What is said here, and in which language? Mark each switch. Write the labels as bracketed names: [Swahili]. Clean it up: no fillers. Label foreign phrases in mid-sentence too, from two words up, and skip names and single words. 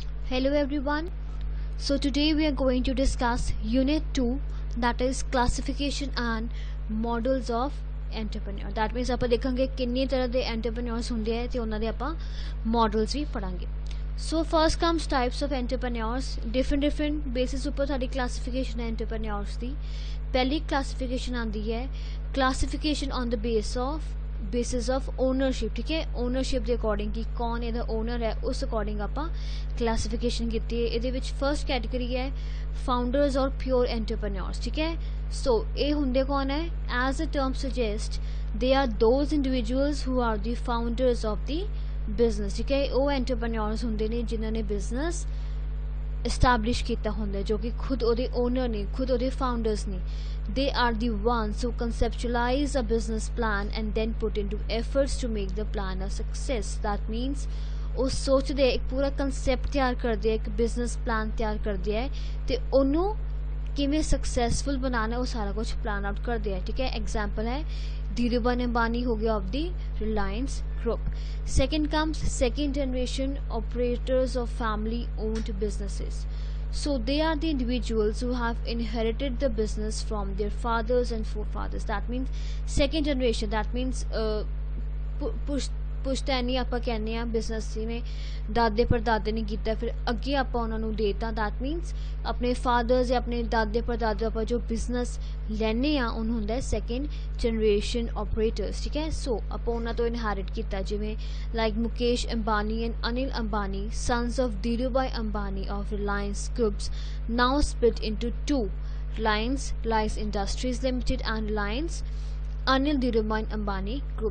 [English] Hello everyone. So today we are going to discuss Unit 2, that is classification and models of entrepreneur. That means [Punjabi] ਆਪਾਂ ਦੇਖਾਂਗੇ ਕਿੰਨੀ ਤਰ੍ਹਾਂ ਦੇ entrepreneurs ਹੁੰਦੇ ਆ ਤੇ ਉਹਨਾਂ ਦੇ ਆਪਾਂ models ਵੀ ਪੜਾਂਗੇ. [English] So first comes types of entrepreneurs. different basis [Punjabi] ਉੱਪਰ ਸਾਡੀ classification ਹੈ entrepreneurs ਦੀ. [English] ਪਹਿਲੀ classification [Punjabi] ਆਂਦੀ ਹੈ [English] classification on the basis of ownership. [Hindi] ठीक है, [Punjabi] ownership ਦੇ ਅਕੋਰਡਿੰਗ ਕਿ ਕੌਣ ਇਹਦਾ ਓਨਰ ਹੈ ਉਸ ਅਕੋਰਡਿੰਗ ਆਪਾਂ ਕਲਾਸੀਫਿਕੇਸ਼ਨ ਕੀਤੀ ਹੈ. ਇਹਦੇ ਵਿੱਚ [English] first category ਹੈ founders or pure entrepreneurs. [Punjabi] ਠੀਕ ਹੈ, ਸੋ ਇਹ ਹੁੰਦੇ ਕੌਣ ਹੈ? [English] as a term suggest they are those individuals who are the founders of the business. [Punjabi] ਠੀਕ ਹੈ, ਉਹ ਐਂਟਰਪ੍ਰੈਨਿਓਰਸ ਹੁੰਦੇ ਨੇ ਜਿਨ੍ਹਾਂ ਨੇ [English] business establish [Punjabi] ਕੀਤਾ ਹੁੰਦਾ, ਜੋ ਕਿ ਖੁਦ ਉਹਦੇ ਓਨਰ ਨੇ, ਖੁਦ ਉਹਦੇ ਫਾਊਂਡਰਸ ਨੇ. [English] They are the ones who conceptualize a business plan and then put into efforts to make the plan a success. That means [Punjabi] ਉਹ ਸੋਚਦੇ ਇੱਕ ਪੂਰਾ ਕਨਸੈਪਟ ਤਿਆਰ ਕਰਦੇ ਆ, ਇੱਕ [English] business plan [Punjabi] ਤਿਆਰ ਕਰਦੇ ਆ ਤੇ ਉਹਨੂੰ ਕਿਵੇਂ ਸਕਸੈਸਫੁਲ ਬਣਾਉਣਾ ਉਹ ਸਾਰਾ ਕੁਝ [English] plan out [Punjabi] ਕਰਦੇ ਆ. ਠੀਕ ਹੈ, ਐਗਜ਼ਾਮਪਲ ਹੈ ਧੀਰੂਭਾਈ ਅੰਬਾਨੀ ਹੋ ਗਿਆ [English] of the [Punjabi] ਰਿਲਾਇੰਸ group. [English] Second comes second generation operators of family owned businesses. So they are the individuals who have inherited the business from their fathers and forefathers. That means second generation. That means [Punjabi] ਪੁਸ਼ਤੈਨੀ ਆਪਾਂ ਕਹਿੰਦੇ ਆ ਬਿਜ਼ਨਸ, ਜਿਵੇਂ ਦਾਦੇ ਪੜਦਾਦੇ ਨੇ ਕੀਤਾ ਫਿਰ ਅੱਗੇ ਆਪਾਂ ਉਹਨਾਂ ਨੂੰ ਦੇਤਾ. [English] that means [Punjabi] ਆਪਣੇ ਫਾਦਰਸ ਜਾਂ ਆਪਣੇ ਦਾਦੇ ਪੜਦਾਦੇ ਆਪਾਂ ਜੋ ਬਿਜ਼ਨਸ ਲੈਂਦੇ ਆ ਉਹਨੂੰ ਹੁੰਦਾ [English] second generation operators. [Punjabi] ਠੀਕ ਹੈ, ਸੋ ਆਪਾਂ ਉਹਨਾਂ ਤੋਂ ਇਨਹੈਰਿਟ ਕੀਤਾ, ਜਿਵੇਂ [English] like Mukesh Ambani and Anil Ambani, sons of Dhirubhai Ambani of Reliance groups, now split into two, Reliance Industries Limited and Reliance Anil Dhirubhai Ambani Group.